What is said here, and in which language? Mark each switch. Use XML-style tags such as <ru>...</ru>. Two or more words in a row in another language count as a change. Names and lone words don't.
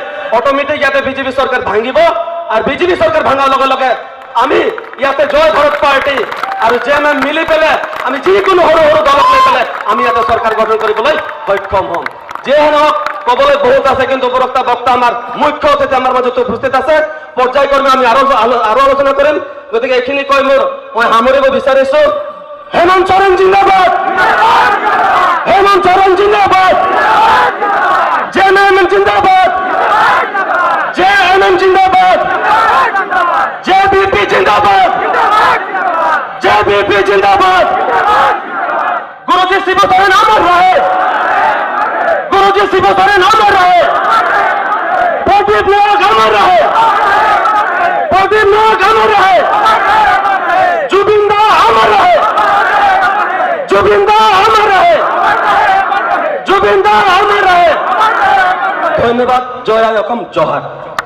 <as>অট'মেটিক ইয়াতে বিজেপি চৰকাৰ ভাঙিব আৰু বিজেপি চৰকাৰ ভাঙাৰ লগে লগে আমি ইয়াতে জয় ভাৰত পাৰ্টি আৰু জেএমএম মিলি পেলাই আমি যিকোনো সৰু সৰু দলক লৈ পেলাই আমি ইয়াতে চৰকাৰ গঠন কৰিবলৈ সক্ষম হ'ম যিয়ে নহওক ক'বলৈ বহুত আছে কিন্তু উপৰোক্ত বক্তা আমাৰ মুখ্য অতিথি আমাৰ মাজত উপস্থিত আছে পৰ্যায়ক্ৰমে আমি আৰু আলোচনা কৰিম গতিকে এইখিনি কৈ মই সামৰিব বিচাৰিছো হেমন্ত সোৰেন জিন্দাবাদ হেমন্ত সোৰেন জিন্দাবাদ জেএমএম জিন্দাবাদ জেএমএম জিন্দাবাদ জেবিপি জিন্দাবাদ জেবিপি জিন্দাবাদ</as> <hi>गुरुजी शिव सोरेन अमर रहे गुरुजी शिव सोरेन अमर रहे प्रदीप नायक अमर रहे प्रदीप नायक अमर रहे जुबिंदा अमर रहे जुबिंदा अमर रहे जुबिंदा अमर रहे धन्यवाद जय असम जोहार।</hi>